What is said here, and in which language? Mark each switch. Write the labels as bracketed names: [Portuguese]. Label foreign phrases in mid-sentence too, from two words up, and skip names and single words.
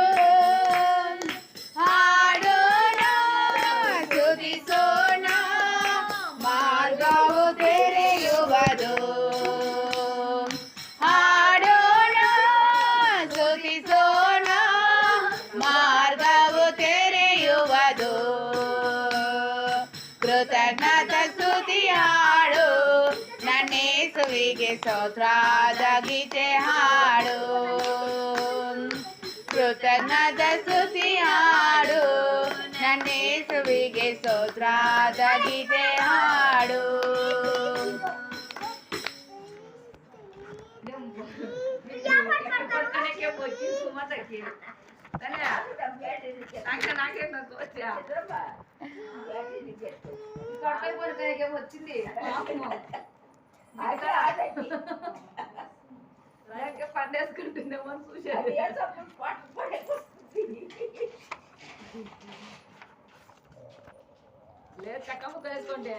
[Kannada] ಹಾಡೋಣ ಸ್ತುತಿಸೋಣ ಮಾರ್ಗವು ತೆರೆಯುವುದು ಹಾಡೋಣ ಸ್ತುತಿಸೋಣ ಮಾರ್ಗವು ತೆರೆಯುವುದು ಕೃತಜ್ಞತ ಸ್ತುತಿ ಹಾಡು ನನ್ನೇಸುವಿಗೆ ಸ್ತೋತ್ರದ ಗೀತೆ ಹಾಡು ಕೃತಜ್ಞತ ಸ್ತುತಿ ಹಾಡು ನನ್ನೇಸುವಿಗೆ ಸ್ತೋತ್ರದ ಗೀತೆ ಹಾಡು [Telugu] వచ్చింది పండేసుకుంటుందేమో అని చూశాను లేదు చక్క ముక్క వేసుకుంటే